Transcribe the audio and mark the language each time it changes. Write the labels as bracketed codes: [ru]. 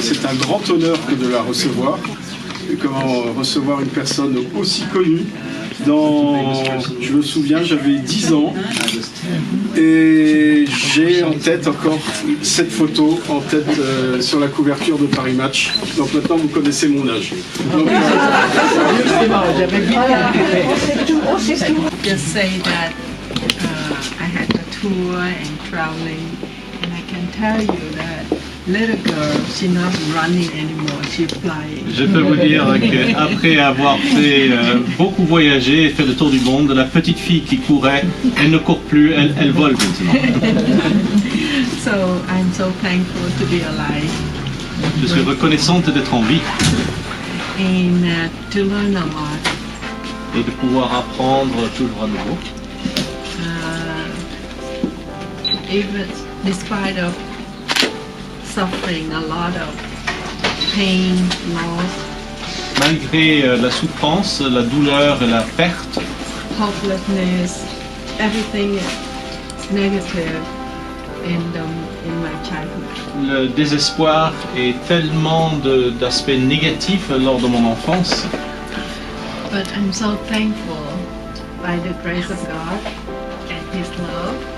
[fr] C'est un grand honneur que de la recevoir. Et comment recevoir une personne aussi connue. Je me souviens, j'avais 10 ans et j'ai en tête encore cette photo en tête sur la couverture de Paris Match. Donc maintenant vous connaissez mon âge. Donc, [en] just say that I had a tour and traveling, and I can tell you that little girl, she's not running anymore, she's flying. [fr] Je peux vous dire qu'après avoir fait beaucoup voyager et fait le tour du monde, la petite fille qui courait, elle ne court plus, elle vole maintenant. [en] So I'm so thankful to be alive. [fr] Je suis reconnaissante d'être en vie [en] And to learn a lot. [fr] et de pouvoir apprendre toujours à nouveau. [en] Even despite of suffering, a lot of pain, loss, [fr] Malgré la souffrance, la douleur et la perte, [en] hopelessness, everything is negative in my childhood. [fr] le désespoir et tellement d'aspects négatifs lors de mon enfance. [en] But I'm so thankful by the grace of God and His love.